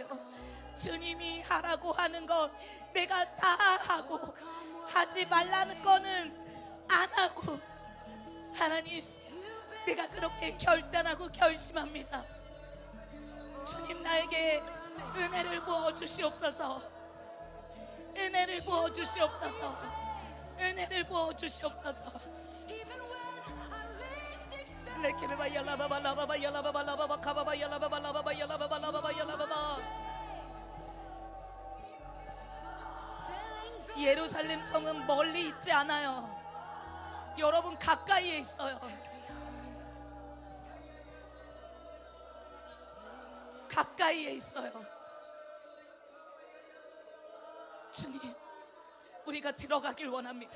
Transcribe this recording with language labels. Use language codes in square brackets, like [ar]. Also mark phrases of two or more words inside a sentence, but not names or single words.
[ko] 주님이 하라고 하는 것 내가 다 하고, 하지 말라는 거는 안 하고, 하나님, 내가 그렇게 결단하고 결심합니다. 주님, 나에게 은혜를 부어 주시옵소서. 은혜를 부어 주시옵소서. 은혜를 부어 주시옵소서. [en] Even when I least expect 레케베바 yarababa lababa yarababa lababa kababa yarababa lababa yarababa lababa yarababa. [ko] 예루살렘 성은 멀리 있지 않아요. 여러분 가까이에 있어요. 가까이에 있어요. 주님, 우리가 들어가길 원합니다.